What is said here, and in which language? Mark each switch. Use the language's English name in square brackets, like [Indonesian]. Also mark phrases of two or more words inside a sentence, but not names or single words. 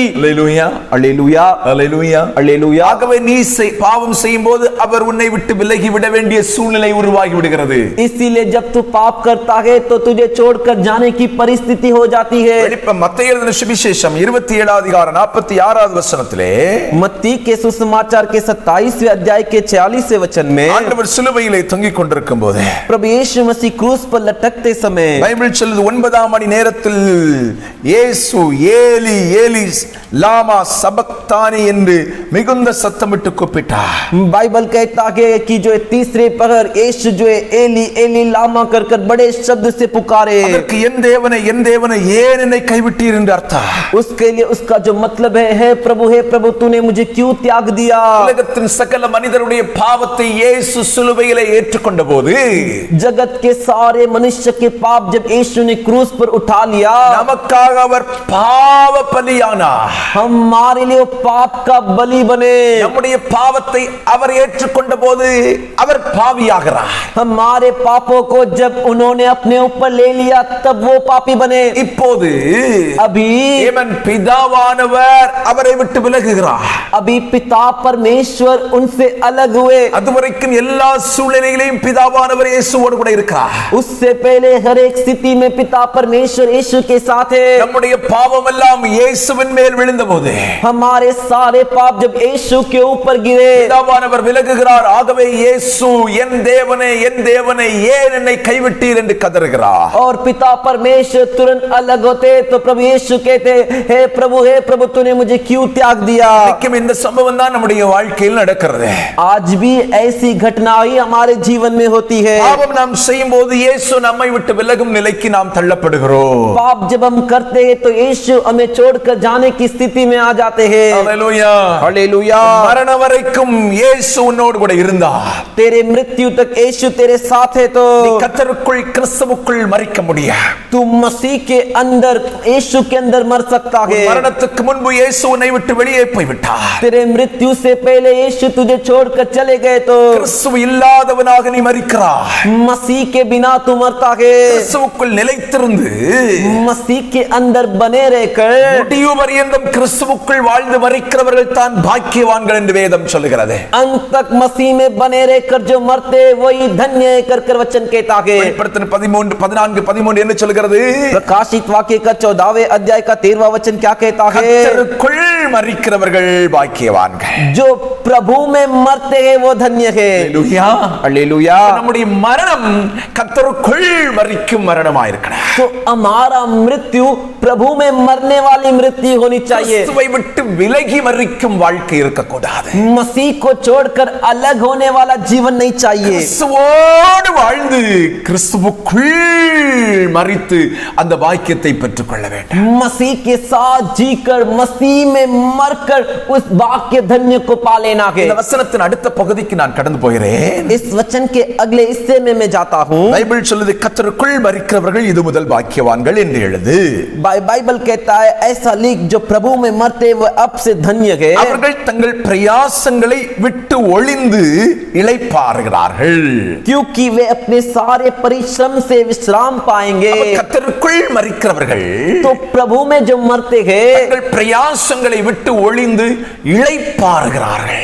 [Tamil] அல்லேலூயா, [Hindi] हालेलुया, [Tamil] அல்லேலூயா, [Hindi] हालेलुया। [Tamil] ஆகவே நீ பாவம் செய்யும் போது அவர் உன்னை விட்டு விலகி விட வேண்டிய சூழ்நிலை உருவாகி விடுகிறது। [Hindi] इसीलिए जब तू पाप करता है तो तुझे छोड़कर जाने की परिस्थिति हो जाती है। [Tamil] மத்தேயு எழுதின சுவிசேஷம் 27 அதிகாரம் 46வது வசனத்திலே, [Hindi] मत्ती के सुसमाचार के 27वें अध्याय के 46वें वचन में [Tamil] ஆண்டவர் சிலுவையிலே தொங்கிக் கொண்டிருக்கும் போது, [Hindi] प्रभु यीशु मसीह क्रूस पर लटकते समय [Tamil] பைபிள் சொல்லுது 9ஆம் மணி நேரத்தில் இயேசு [Aramaic] אלי אלי למה שבקתני [Tamil] என்று மிகுந்த சத்தமிட்டு கூப்பிட்டார்। [Hindi] बाइबल कहता है कि जो तीसरे पहर यीशु जो है [Aramaic] אלי אלי למה [Hindi] कर कर बड़े शब्द से पुकारे। [Tamil] அதற்கு என் தேவனே ஏன் என்னை கைவிட்டீர் என்று அர்த்தம்। [Hindi] उसके लिए उसका जो मतलब है प्रभु तूने मुझे क्यों त्याग दिया। [Tamil] உலகத்தின் சகல மனிதருடைய பாவத்தை இயேசு சிலுவையிலே ஏற்றுக்கொண்ட போது, [Hindi] जगत के सारे मनुष्य के पाप जब यीशु ने क्रूस पर उठा लिया, [Tamil] நமக்காக அவர் பாவ பலியானார்। [Hindi] हमारे लिए पाप का बलि बने। [Tamil] நம்முடைய பாவத்தை அவர் ஏற்றுக்கொண்டார்। எடுத்துக்கொண்ட போது அவர் பாவியாகிறார். [Hindi] हमारे पापों को जब उन्होंने अपने ऊपर ले लिया तब वो पापी बने. [Tamil] இப்போது [Hindi] अभी [Tamil] தேவன் பிதாவானவர் அவரை விட்டு விலகுகிறார். [Hindi] अभी पिता परमेश्वर उनसे अलग हुए. [Tamil] அதுவரைக்கும் எல்லா சூழ்நிலையிலும் பிதாவானவர் இயேசுவோடு கூட இருக்கிறார். [Hindi] उससे पहले हर एक स्थिति में पिता परमेश्वर यीशु के साथ है. [Tamil] நம்முடைய பாவம் எல்லாம் இயேசுவின் மேல் விழுந்தபோது [Hindi] हमारे सारे पाप जब यीशु के ऊपर गिरे, [Tamil] பிதாவானவர் விலகுகிறார். ஆகவே இயேசு என் தேவனே ஏன் என்னை கைவிட்டீர் என்று கதறுகிறார். [Hindi] और पिता परमेश्वर तुरंत अलग होते तो प्रभु यीशु कहते, हे प्रभु तूने मुझे क्यों त्याग दिया. [Tamil] இன்னைக்கும் இந்த சம்பவம் தான் நம்முடைய வாழ்க்கையில் நடக்கிறது. [Hindi] आज भी ऐसी घटना ही हमारे जीवन में होती है. [Tamil] பாவம் நாம் செய்யும்போது இயேசு நம்மை விட்டு விலகும் நிலைக்கு நாம் தள்ளப்படுகிறோம். [Hindi] पाप जब हम करते हैं तो यीशु हमें छोड़कर जाने की स्थिति में आ जाते हैं. हालेलुया हालेलुया. [Tamil] மரண வரைக்கும் இயேசு உன்னோடு கூட இருந்தார். [Hindi] तेरे मृत्यु तक यीशु तेरे साथ है तो [Tamil] நீ கர்த்தருக்குள் கிறிஸ்துவுக்குள் மரிக்க முடியும். [Hindi] तू मसीह के अंदर यीशु के अंदर मर सकता है. [Tamil] மரணத்துக்கு முன்பு இயேசு உன்னை விட்டு வெளியே போய் விட்டார். [Hindi] तेरे मृत्यु से पहले यीशु तुझे छोड़कर चले गए तो [Tamil] கிறிஸ்து இல்லாதவனாக நீ மரிக்கிறாய். [Hindi] मसीह के बिना तू मरता है. [Tamil] கிறிஸ்துவுக்குள் நிலைத்திருந்து [Hindi] मसीह के अंदर बने रहकर [Tamil] முடிவு பரியந்தம் கிறிஸ்துவுக்குள் வாழ்ந்து மரிக்கிறவர்கள் தான் பாக்கியவான்கள் என்று வேதம் சொல்லுகிறது. [Hindi] अंत तक मसीह में बने रहकर जो मरते वही धन्य है कर वचन कहता है. [Tamil] வெளிப்படுத்தின 13 என்ன சொல்கிறது? [Hindi] प्रकाशित वाक्य का 14वें अध्याय का 13वां वचन क्या कहता है? [Tamil] கர்த்தருக்குள் மரிக்கிறவர்கள் பாக்கியவான்கள். [Hindi] जो प्रभु में मरते हैं वो धन्य है. [Tamil] ஹalleluya. [Hindi] हालेलुया. [Tamil] நம்முடைய மரணம் கர்த்தருக்குள் மரிக்கும் மரணமாய் இருக்கணும். [Hindi] तो हमारा मृत्यु प्रभु में मरने वाली मृत्यु होनी चाहिए. [Tamil] கிறிஸ்துவை விட்டு விலகி மரிக்கும் வாழ்க்கை இருக்கக்கூடாது. [Hindi] मसीह को छोड़कर अलग होने वाला जीवन नहीं चाहिए. [Tamil] கிறிஸ்துவோடு வாழ்ந்து கிறிஸ்துவுக்குள் மரித்து அந்த பாக்கியத்தை பெற்றுக்கொள்ள வேண்டும். [Hindi] मसीह के साथ जीकर मसीह में मरकर उस वाक्य धन्य को पा लेना है. [Tamil] இந்த வசனத்தின் அடுத்த பகுதிக்கு நான் கடந்து போகிறேன். [Hindi] इस वचन के अगले हिस्से में मैं जाता हूं. [Tamil] பைபிள் சொல்லுது கர்த்தருக்குள் மரிக்கிறவர்கள் இது முதல் பாக்கியவான்கள் என்று எழுது. [Hindi] बाइबल कहता है ऐसा लिख जो प्रभु में मरते वो अब से धन्य है. [Tamil] அவர்கள் தங்கள் பிரயாசங்களை விட்டு ஒளிந்து இளைப்பாறுகிறார்கள். [Hindi] क्योंकि वे अपने सारे परिश्रम से विश्राम पाएंगे. [Tamil] கர்த்தருக்குள் மரிக்கிறவர்கள் [Hindi] तो प्रभु में जो मरते हैं [Tamil] தங்கள் பிரயாசங்களை விட்டு ஒளிந்து இளைப்பாறுகிறார்கள்.